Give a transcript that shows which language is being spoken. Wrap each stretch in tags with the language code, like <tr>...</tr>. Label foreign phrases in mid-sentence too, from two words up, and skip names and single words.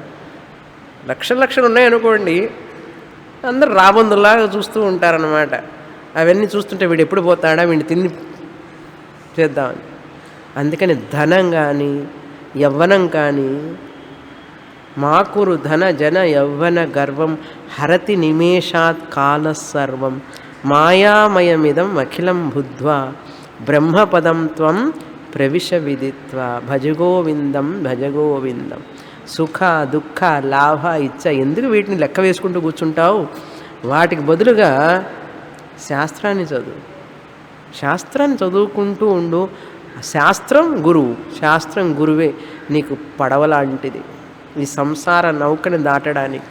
<te>లక్షలు లక్షలు ఉన్నాయనుకోండి, అందరు రాబందులాగా చూస్తూ ఉంటారన్నమాట. అవన్నీ చూస్తుంటే వీడు ఎప్పుడు పోతాడా, వీడిని తిని చేద్దామని. అందుకని ధనం కానీ యవ్వనం కానీ</te> <sa>మాకురు ధన జన యవ్వన గర్వం హరతి నిమేషాత్ కాల సర్వం మాయామయమిదం అఖిలం బుద్ధ్వా బ్రహ్మపదం త్వం ప్రవిశ విదిత్వా భజగోవిందం భజగోవిందం.</sa> <te>సుఖ దుఃఖ లాభ ఇచ్చ ఎందుకు వీటిని లెక్క వేసుకుంటూ కూర్చుంటావు? వాటికి బదులుగా శాస్త్రాన్ని చదువు, శాస్త్రాన్ని చదువుకుంటూ ఉండు. శాస్త్రం గురువు, శాస్త్రం గురువే నీకు పడవలాంటిది ఈ సంసార నౌకని దాటడానికి.</te>